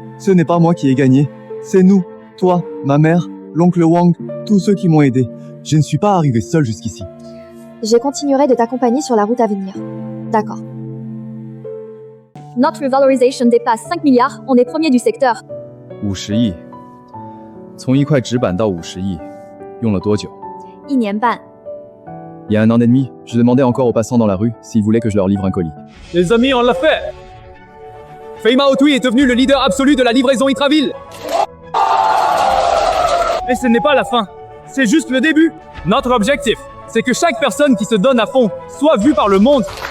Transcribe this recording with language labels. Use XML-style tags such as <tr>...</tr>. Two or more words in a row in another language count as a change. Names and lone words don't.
<fr>Ce n'est pas moi qui ai gagné. C'est nous. Toi, ma mère, l'oncle Wang, tous ceux qui m'ont aidé. Je ne suis pas arrivé seul jusqu'ici. Je continuerai de t'accompagner sur la route à venir. D'accord. Notre revalorisation dépasse 5 milliards, on est premier du secteur.</fr> <zh>50 亿，从1块纸板到50亿，用了多久？ 1年半。</zh> <fr>Il y a 1 an et demi, je demandais encore aux passants dans la rue s'ils voulaient que je leur livre un colis. Les amis, on l'a fait. Fema Otui est devenu le leader absolu de la livraison Intraville. Mais ce n'est pas la fin, c'est juste le début. Notre objectif, c'est que chaque personne qui se donne à fond soit vue par le monde.</fr>